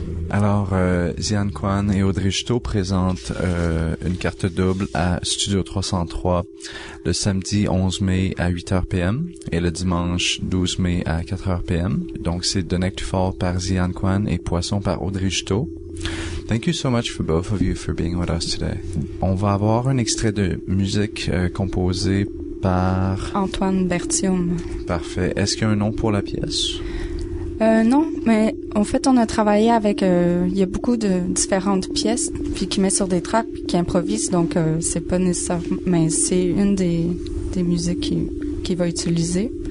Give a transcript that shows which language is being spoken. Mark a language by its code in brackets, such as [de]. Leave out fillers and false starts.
[fr] Alors, Ziyian Kwan et Audrée Juteau présentent une carte double à Studio 303 le samedi 11 mai à 8h p.m. et le dimanche 12 mai à 4h p.m. Donc, c'est The Neck to Fall par Ziyian Kwan et Poisson par Audrey Juteau. [en] Thank you so much for both of you for being with us today. [fr] On va avoir un extrait de musique composé par... Antoine Bertium. Parfait. Est-ce qu'il y a un nom pour la pièce? Non, mais en fait, on a travaillé avec... il y a beaucoup de différentes pièces, puis qui met sur des tracks, puis qui improvise, donc c'est pas nécessaire, mais c'est une des musiques qu'il va utiliser.